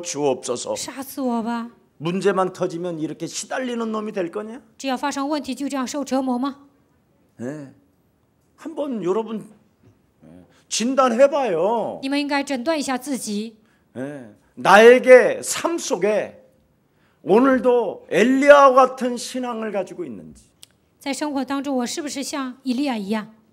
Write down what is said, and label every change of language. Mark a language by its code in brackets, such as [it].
[ko] 주여 주옵소서. [zh] 杀死我吧！ [ko] 문제만 터지면 이렇게 시달리는 놈이 될 거냐? [zh] 只要发生问题，就这样受折磨吗？ [ko] 한번 여러분 진단해봐요. [zh] 你们应该诊断一下自己。 [ko] 나에게 삶 속에 오늘도 엘리야와 같은 신앙을 가지고 있는지. [zh] 在生活当中，我是不是像以利亚一样？